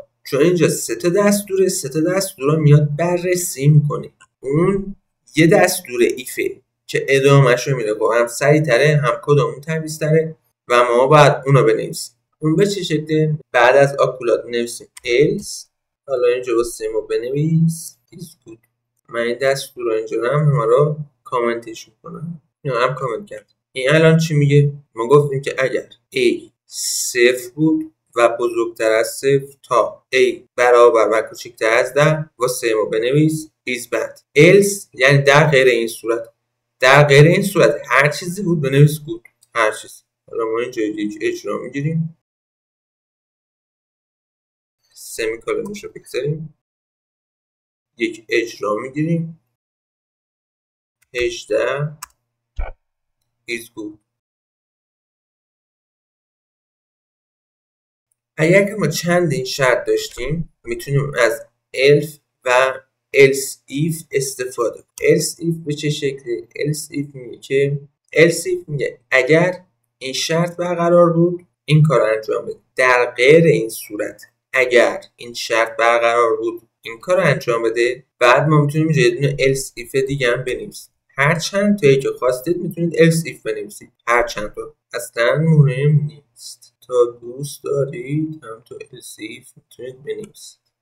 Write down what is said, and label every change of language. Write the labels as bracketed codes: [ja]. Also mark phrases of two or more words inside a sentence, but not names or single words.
[fa] چون اینجا 3 تا دستوره، 3 تا دستور رو میاد بررسی میکنه. اون یه دستور ایفه که ادامهش رو میده، با هم سریع تره هم کدوم تمیز تره و ما باید اونو بنویسیم. اون به چه شکله؟ بعد از آکولات نویسیم else. حالا اینجا واسه ما بنویس [en] is good. [fa] من این دستور رو اینجا هم رو کامنتش میکنم. اینو هم کامنت کرد. این الان چی میگه؟ ما گفتیم که اگر A 0 بود و بزرگتر از 0 تا A برابر و کوچکتر از 10 واسه ما بنویس [en] is bad. [fa] else یعنی در غیر این صورت. در غیر این صورت هر چیزی بود بنویس good. هر چیز. حالا ما اینجا یک اجرا میگیریم، سمیکالونش رو بگذاریم، یک اجرا میگیریم 18 [en] is good. [fa] اگر که ما چندین شرط داشتیم میتونیم از elf و [en] else if [fa] استفاده کنیم. [en] else if [fa] به چه شکلی؟ [en] else if [fa] میگه که [en] else if [fa] میگه اگر این شرط برقرار بود این کار انجام بده. در غیر این صورت اگر این شرط برقرار بود این کار انجام بده. بعد ما میتونیم یه دونه [en] else if [fa] دیگه هم بنویسیم. هر چند تایی که خواستید میتونید [en] else if [fa] بنویسید، هر چند تا اصلا مهم نیست. تا دوست دارید هم تو [en] else if [fa] میتونید بنویسید.